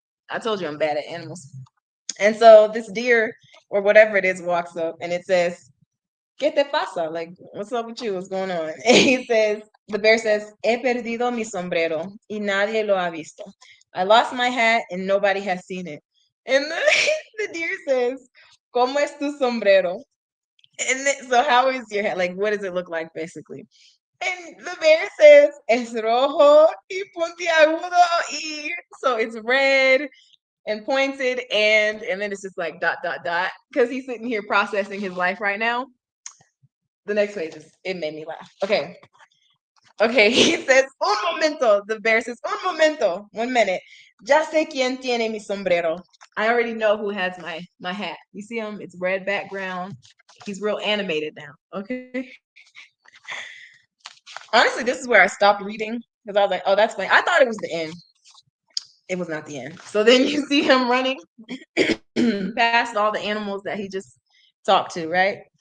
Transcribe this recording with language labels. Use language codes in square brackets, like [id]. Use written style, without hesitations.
[en] I told you I'm bad at animals. And so this deer, or whatever it is, walks up and it says, [es] ¿Qué te pasa? [en] Like, what's up with you? What's going on? And he says, the bear says, [es] He perdido mi sombrero y nadie lo ha visto. [en] I lost my hat and nobody has seen it. And the deer says, [es] ¿Cómo es tu sombrero? [en] And so how is your hat? Like, what does it look like, basically? And the bear says, [es] Es rojo y puntiagudo y... [en] So it's red and pointed and then it's just like dot dot dot because he's sitting here processing his life right now. The next page it made me laugh. Okay, he says [es] un momento. [en] The bear says [es] un momento, [en] 1 minute. [es] Ya sé quién tiene mi sombrero. [en] I already know who has my hat. You see him? It's red background. He's real animated now. Okay. Honestly, this is where I stopped reading because I was like, oh, that's funny. I thought it was the end. It was not the end. So then you see him running past all the animals that he just talked to, right?